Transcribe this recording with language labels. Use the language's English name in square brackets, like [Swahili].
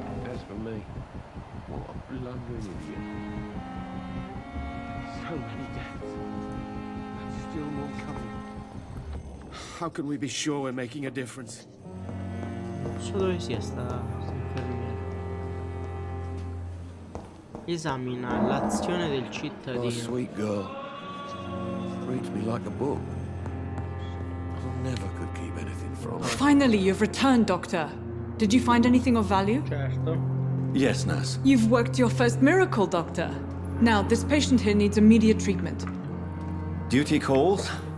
[English] As for me, what a blundering idiot. So many deaths, and still more coming. How can we be sure we're making a difference? [Italian] Non so dove sia sta infermiera. Esamina l'azione del cittadino. [English] Oh, sweet girl. Reads me like a book. I never could keep anything from her. Finally, you've returned, Doctor. Did you find anything of value? [Italian] Certo. [English] Yes, nurse. You've worked your first miracle, Doctor. Now, this patient here needs immediate treatment. Duty calls.